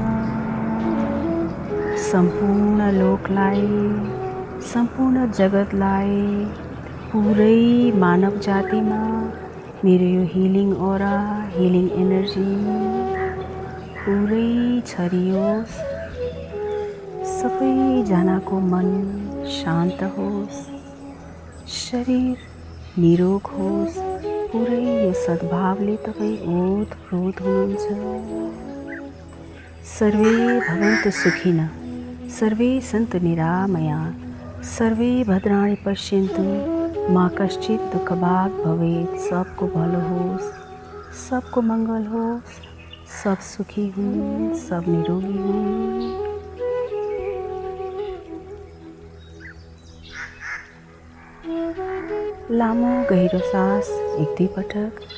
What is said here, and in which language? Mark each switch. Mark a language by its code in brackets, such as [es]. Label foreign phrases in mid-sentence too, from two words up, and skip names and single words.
[ne] सम्पूर्ण लोकलाई, सम्पूर्ण जगतलाई, पुरै मानव जातिमा मेरो यो [en] healing aura, healing energy [ne] पुरै छरियोस्। सबैजनाको मन शान्त होस्, शरीर निरोग होस्। पुरै यो सद्भावले तपाईँ ओतप्रोत हुनुहुन्छ। [sa] सर्वे भवन्तु सुखिनः, सर्वे सन्तु निरामया, सर्वे भद्राणि पश्यन्तु, मा कश्चित् दुःखभाग् भवेत्। [ne] सबको भलो होस्, सबको मंगल होस्, सब सुखी हुन्, सब निरोगी हुन्। लामो गहिरो सास 1-2 पटक।